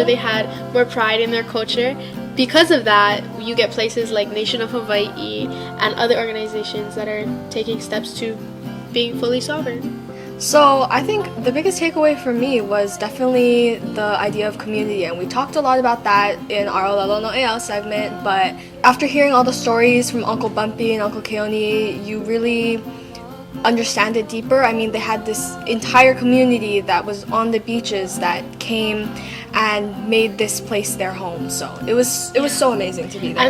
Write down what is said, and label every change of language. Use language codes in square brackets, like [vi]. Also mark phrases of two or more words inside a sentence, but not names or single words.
[en] They had more pride in their culture. Because of that, you get places like Nation of Hawaii and other organizations that are taking steps to being fully sovereign. So I think the biggest takeaway for me was definitely the idea of community, and we talked a lot about that in our [haw] ʻōlelo noʻeau [en] segment, but after hearing all the stories from Uncle Bumpy and Uncle Keone, you really understand it deeper. I mean, they had this entire community that was on the beaches that came and made this place their home. So it was so amazing to be there.